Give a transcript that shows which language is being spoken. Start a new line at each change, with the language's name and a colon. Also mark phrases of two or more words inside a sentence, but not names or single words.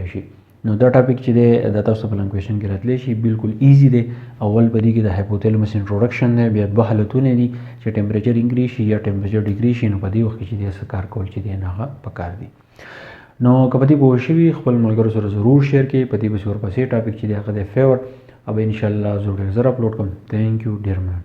Pashto: شي نو دا ټاپک چې دی دا تاسو په
English: long question
Pashto: کې راتلی شي بالکل ایزي دی اول په دې کې د
English: hypothalamus introduction
Pashto: دی بیا دوه حالتونه دي چې
English: temperature increase
Pashto: شي یا
English: temperature decrease
Pashto: شي نو په دې وخت کې چې دی څه کار کول چې دی هغه پکار دي نو که په دې پوه شوي خپل ملګرو سره ضرور شیر کړئ په دې پسې ورپسې ټاپک چې دی هغه دی فیور
Urdu: اب ان شاء اللہ ضرور اپلوڈ کروں
English: thank you dear man